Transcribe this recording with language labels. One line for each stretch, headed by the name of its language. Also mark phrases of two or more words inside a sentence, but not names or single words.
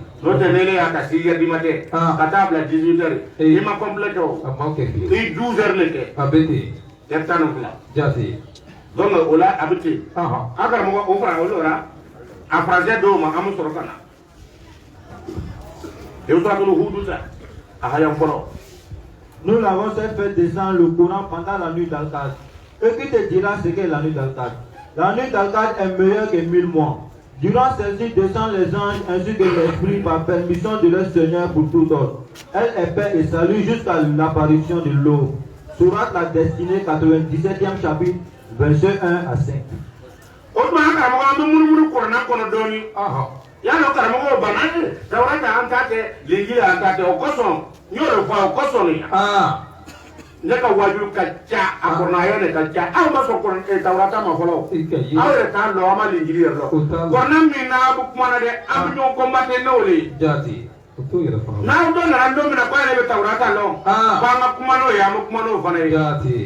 Bambara: n'o tɛ ne y'a ka 6
French: heures du matin
Bambara: ka taa bila 18 heures i ma complète o a ma kɛ fiyewu i 12 heures le kɛ a bɛ ten heure tan ni fila jaati donc o la a bɛ ten a karamɔgɔ o fana o lora a français dɔw ma an bɛ sɔrɔ ka na i bɛ sɔrɔ Hudu sa a hayan fɔlɔ.
French: Nous l'avons fait descendre le Coran pendant la nuit d'Al-Qadr. Et qui te dira ce qu'est la nuit d'Al-Qadr? La nuit d'Al-Qadr est meilleure que 1000 mois. Durant celle-ci descendent les anges ainsi que l'esprit par permission de leur Seigneur pour tout ordre. Elle est paix et salut jusqu'à l'apparition de l'aube. Sourate La Destinée, 97e chapitre, versets 1 à 5.
Bambara: Yalo karamɔgɔw banna Tawurata an t'a kɛ Linjili an t'a kɛ o kosɔn n y'o de fɔ o kosɔn ne ka wajulu ka ca a kɔrɔnaya de ka ca aw ma sɔn Tawurata ma fɔlɔ aw yɛrɛ t'a dɔn aw ma Linjili yɛrɛ dɔn kɔrɔna min n'a bɛ kuma na dɛ an bɛ ɲɔgɔn combattre n'o de ye n'aw dɔ nana don min na k'ale bɛ Tawurata dɔn k'an ka kuma n'o ye an bɛ kuma n'o fana ye